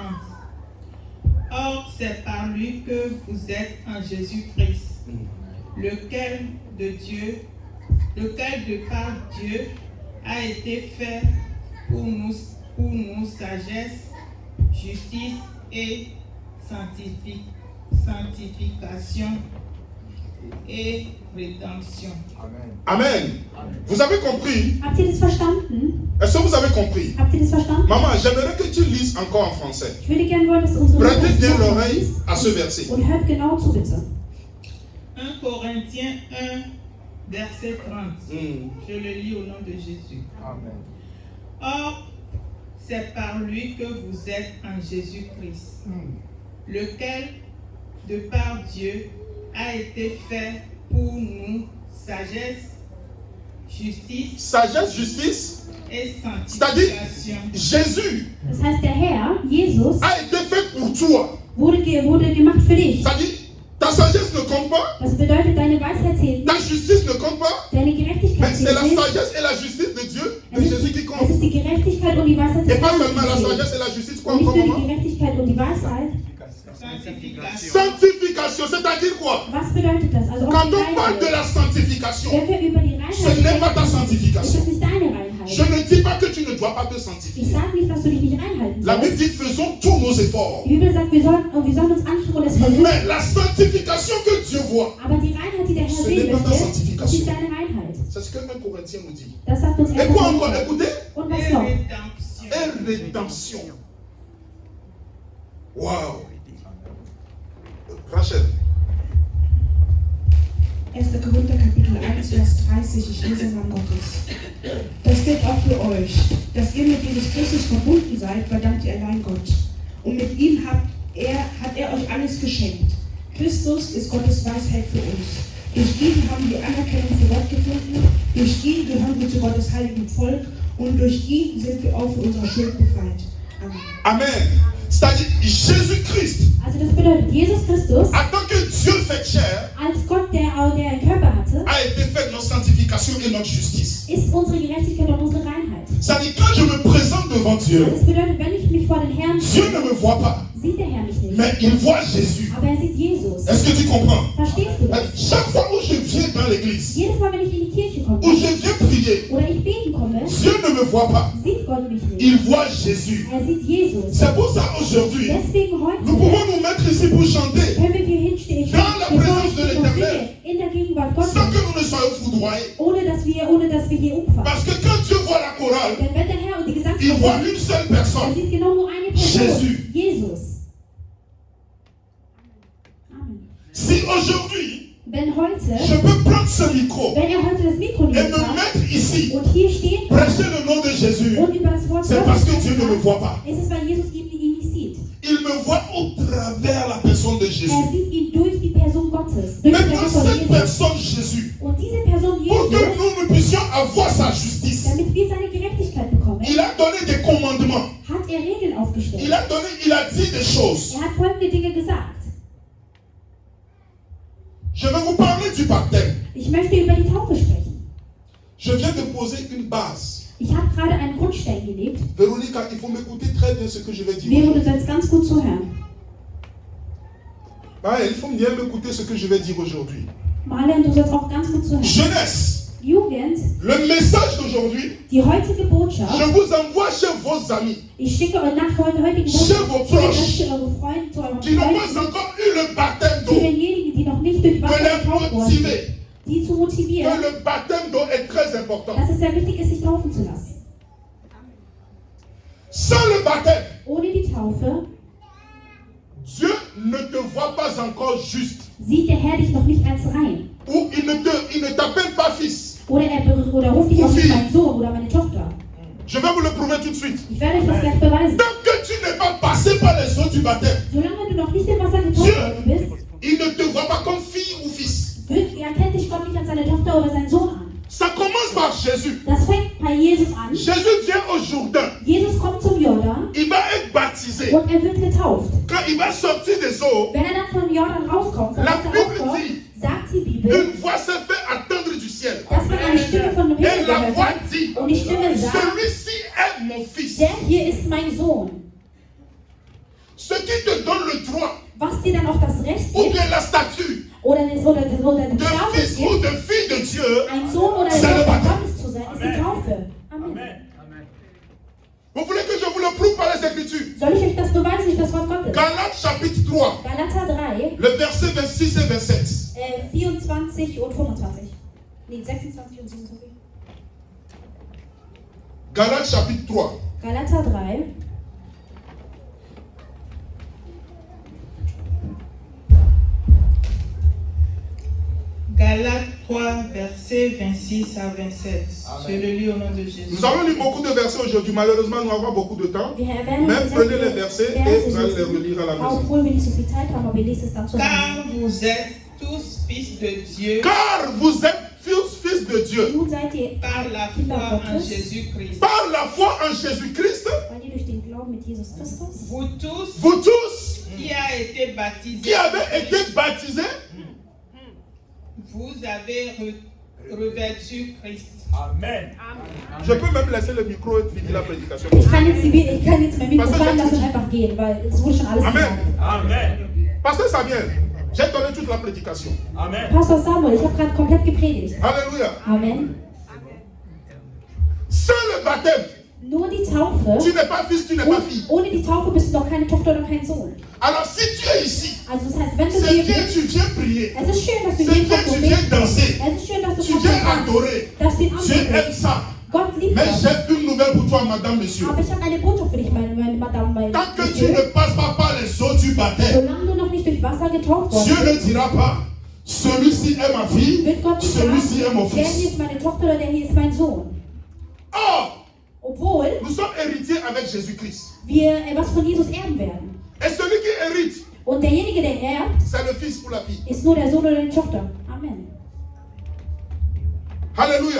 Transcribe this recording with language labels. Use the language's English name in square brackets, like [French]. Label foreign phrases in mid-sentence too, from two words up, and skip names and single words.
[French] Or, c'est par lui que vous êtes en Jésus-Christ, lequel de par Dieu a été fait pour nous sagesse, justice et sanctification et rédemption. Amen. Vous avez compris? [German] Habt ihr das verstanden? [French] Est-ce que vous avez compris? [German] Habt ihr das verstanden? [French] Maman, j'aimerais que tu lises encore en français. [German] Ich würde gerne wollen, dass du unsere [French] Prêtez bien [German] Mutter [French] l'oreille [German] liest [French] à ce verset. [German] und hört genau zu, bitte. [French] 1 Corinthiens 1, verset 30. Je le lis au nom de Jésus. Amen. Or, c'est par lui que vous êtes en Jésus-Christ, lequel, de par Dieu, a été fait pour nous sagesse, justice Sagesse, justice, et c'est-à-dire sanctification. Jésus [German] Das heißt, der Herr, Jesus, [French] a été fait pour toi. [German] wurde gemacht für dich. [French] C'est-à-dire, ta sagesse ne compte pas, [German] Das bedeutet, deine Weisheit zählt [French] ta [German] nicht, [French] justice ne compte pas, [German] deine [French] mais [German] Gerechtigkeit [French] c'est [German] zählt [French] la [German] nicht. [French] sagesse et la justice de Dieu, de [German] Es ist, [French] Jésus qui [German] es [French] compte. [German] ist die Gerechtigkeit und die Weisheit [French] Et des pas [German] Herrn, [French] seulement la [German] die zählen. [French] sagesse et la justice, quoi [German] Und nicht [French] encore, [German] nur die [French] maman? [German] Gerechtigkeit und die Weisheit. [French] Sanctification. Sanctification, c'est-à-dire quoi? [German] Was bedeutet das? Also auch [French] Quand [German] die [French] on parle de [German] Reinheit. [French] la sanctification, [German] Wenn wir über die [French] ce [German] Reinheit [French] n'est pas ta [German] sprechen, ist [French] sanctification. [German] das nicht deine [French] Je [German] Reinheit. [French] ne dis pas que tu ne dois pas te [German] Ich [French] sanctifier. [German] sage nicht, dass du dich nicht reinhalten [French] La Bible [German] sollst. [French] dit, faisons tous nos efforts. [German] Die Bibel sagt, wir sollen uns anstrengen und es versuchen. [French] Mais la sanctification que Dieu voit, [German] Aber die Reinheit, die der Herr [French] Ce [German] sehen [French] n'est pas ta [German] möchte, [French] sanctification. [German] ist nicht deine Reinheit. [French] c'est ce que 1 Corinthiens nous dit. [German] Das sagt uns [French] Et quoi encore? [German] Korinther. [French] Écoutez. [German] Und was [French] Et [German] noch? [French] rédemption. Et rédemption. Waouh. Rachel. 1. [German] Korinther Kapitel 1, Vers 30, ich lese Namen Gottes. Das gilt auch für euch, dass ihr mit Jesus Christus verbunden seid, verdankt ihr allein Gott. Und mit ihm hat er euch alles geschenkt. Christus ist Gottes Weisheit für uns. Durch ihn haben wir Anerkennung für Gott gefunden, durch ihn gehören wir zu Gottes heiligen Volk und durch ihn sind wir auch von unserer Schuld befreit. Amen. Amen. [French] C'est-à-dire, Jésus-Christ, [German] Also das bedeutet, Jesus Christus, [French] en tant que Dieu fait chair, [German] als Gott, der einen Körper hatte, [French] a été fait notre sanctification et notre justice. [German] ist unsere Gerechtigkeit und unsere Reinheit. [French] C'est-à-dire, quand je me présente devant Dieu, [German] Also das bedeutet, wenn ich mich vor den Herrn [French] Dieu ne me voit pas, [German] sieht der Herr mich nicht. [French] mais il voit Jésus. [German] Aber er sieht Jesus. [French] Est-ce que tu comprends? [German] Verstehst du das? [French] Chaque fois où je viens dans l'église, [German] Jedes Mal, wenn ich in die Kirche komme [French] où je viens prier, [German] oder ich beten komme, [French] Dieu ne me voit pas, [German] sieht Gott mich nicht. [French] il voit Jésus. [German] Er sieht Jesus. [French] C'est pour ça aujourd'hui, [German] Deswegen [French] nous [German] heute [French] pouvons nous mettre ici pour chanter [German] können wir hier hinstehen, [French] Dans la présence de [German] und [French] l'Éternel. [German] singe in der Gegenwart Gottes, [French] sans que nous ne soyons foudroyés. [German] ohne dass wir hier umfallen. [French] Parce que quand Dieu voit la chorale, [German] Denn wenn der Herr und die [French] il voit [German] Gesangsgruppe, [French] une seule [German] er [French] personne. [German] sieht genau nur eine Person, [French] Jésus. [German] Jesus. Amen. [French] Si aujourd'hui, [German] Wenn heute, [French] je peux prendre ce micro [German] wenn er heute das Mikro [French] et [German] nehmen [French] me [German] kann [French] mettre ici, [German] und hier stehen [French] prêcher le nom de Jésus, [German] und über das Wort [French] c'est parce que [German] Gottes [French] Dieu ne me [German] sprechen [French] voit pas. [German] kann, ist es, weil Jesus ihn nicht sieht. [French] Il me voit au travers la personne de Jésus. [German] Er sieht ihn durch die Person Gottes, durch die [French] Maintenant, [German] Person [French] cette [German] Jesus. [French] personne Jésus, [German] Und diese Person [French] pour que [German] Jesus, [French] nous puissions avoir sa justice, [German] damit wir seine Gerechtigkeit bekommen, [French] il a donné des commandements. [German] hat er Regeln aufgestellt. [French] Il a dit des choses. [German] Er hat folgende Dinge gesagt. [French] Je vais vous parler du baptême. [German] Ich möchte über die Taufe sprechen. [French] Je viens de poser une base. [German] Ich habe gerade einen Grundstein gelegt. [French] Véronica, il faut m'écouter très bien ce que je vais dire. [German] Vero, du sollst ganz gut zuhören. [French] Il faut bien m'écouter ce que je vais dire aujourd'hui. [German] Marlen, du sollst auch ganz gut zuhören. [French] Jeunesse, [German] Jugend, [French] le message d'aujourd'hui, [German] die heutige Botschaft, [French] je vous envoie chez vos amis [German] ich schicke euch nach der heutigen [French] Chez vos [German] Botschaft, [French] proches. [German] zu eure Freunde, zu euren [French] qui n'ont [German] Freunden, [French] pas encore eu le baptême [German] zu [French] d'eau. [German] denjenigen, die noch nicht durch [French] De [German] Wasser [French] les [German] getauft wurden, [French] motiver [German] die zu [French] que [German] motivieren, [French] le baptême d'eau est très important. [German] dass es sehr wichtig ist, sich taufen zu lassen. [French] Sans le baptême, [German] Ohne die Taufe [French] Dieu ne te voit pas encore juste. [German] sieht der Herr dich noch nicht als rein. [French] Ou il ne t'appelle pas fils. [German] Oder er ruft dich auch nicht mein Sohn oder meine Tochter. [French] Je vais vous le prouver tout de suite. [German] Ich werde euch das gleich beweisen. [French] Tant que tu n'es pas passé par les eaux du baptême, [German] Solange du noch nicht im Wasser getauft worden bist, [French] il ne te voit pas comme fille ou fils. [German] erkennt dich Gott nicht als seine Tochter oder seinen Sohn an. [French] Ça commence par Jésus. [German] Das fängt bei Jesus an. [French] Jésus vient au Jourdain. [German] Jesus kommt zum Jordan [French] Il va être baptisé. [German] und er wird getauft. [French] Quand il va sortir des eaux, [German] Wenn er dann vom Jordan rauskommt, vom [French] La [German] Wasser [French] Bible [German] rauskommt, [French] dit, [German] sagt die Bibel, [French] une voix se fait attendre du ciel. [German] dass man eine Stimme von dem Himmel [French] Et la [German] gehört [French] voix [German] hat. [French] dit, [German] Und die Stimme sagt, [French] celui-ci est mon fils. [German] der hier ist mein Sohn. [French] Ce qui te donne le droit [German] Was dir dann auch das Recht [French] ou [German] gibt, [French] bien la statue [German] oder den [French] de [German] Status [French] fils [German] gibt, [French] ou de fille de Dieu, [German] ein Sohn oder [French] C'est [German] eine [French] le [German] Tochter [French] baptême. [German] Gottes zu sein, ist die Taufe. Amen. [French] vous voulez que je vous le prouve par les Écritures? [German] Soll ich euch das beweisen, durch das Wort Gottes? [French] Galates chapitre 3, [German] Galater 3, [French] le verset 26 et 27. [German] 24 und 25. Nee, 26 und 27. [French] Galates chapitre 3, [German] Galater 3, [French] Galates 3, versets 26 à 27. Je le lis au nom de Jésus. nous allons lire beaucoup de versets aujourd'hui. Malheureusement, nous avons beaucoup de temps. [German] wir werden [French] Même [German] uns [French] prenez les versets et vous allez les [German] lesen, [French] relire à la maison. [German] obwohl wir nicht so viel Zeit haben, aber wir lesen es dann zusammen. [French] Car vous êtes tous fils de Dieu Car vous êtes fils de Dieu. [German] Nun seid ihr [French] par la [German] Kinder [French] foi en [German] Gottes, [French] Jésus-Christ. Par la foi en Jésus-Christ, [German] weil ihr durch den Glauben mit Jesus Christus, [French] Vous tous vous tous qui a été qui baptisés, avez été baptisés, vous avez revêtu Christ. Amen. je peux même laisser le micro et finir la prédication. [German] ich kann jetzt mein Mikro fallen lassen und einfach gehen, weil es wurde schon alles Amen. gesagt. Amen. [French] Pasteur Samuel, j'ai donné toute la prédication. Amen. [German] Pastor Samuel, ich habe gerade komplett gepredigt. Alléluia. Amen. [French] Sans le baptême, [German] Nur die Taufe, [French] tu n'es pas fils, tu n'es pas fille. [German] ohne die Taufe bist du doch keine Tochter oder kein Sohn. [French] Alors si tu es ici, [German] Also das heißt, wenn du [French] c'est [German] hier [French] bien, [German] bist, [French] tu viens prier. [German] es ist schön, dass du [French] C'est [German] hier [French] bien, [German] kommst [French] tu [German] und [French] viens [German] betest. [French] danser. [German] Es ist schön, dass du [French] Tu [German] kommst [French] viens [German] und tanzt, [French] adorer. [German] dass du ihn [French] Dieu aime [German] anbetest. [French] ça. [German] Gott liebt [French] Mais [German] das. [French] j'ai une nouvelle pour toi, madame, monsieur. [German] Aber ich habe eine Botschaft für dich, meine Madame, mein [French] Tant que tu [German] Monsieur. [French] ne passes pas par les eaux du baptême, [German] Solange du noch nicht durch Wasser getaucht [French] Dieu [German] worden [French] ne [German] bist, [French] dira pas, celui-ci est ma fille, [German] wird Gott nicht [French] celui-ci est mon [German] sagen, der hier [French] fils. [German] ist meine Tochter oder der hier ist mein Sohn. [French] Or, [German] Obwohl [French] nous sommes héritiers avec Jésus-Christ. [German] wir was von Jesus erben werden. [French] Et celui qui hérite, [German] Und derjenige, der erbt, [French] c'est le fils ou la fille. [German] ist nur der Sohn oder die Tochter. [French] Amen. Alléluia.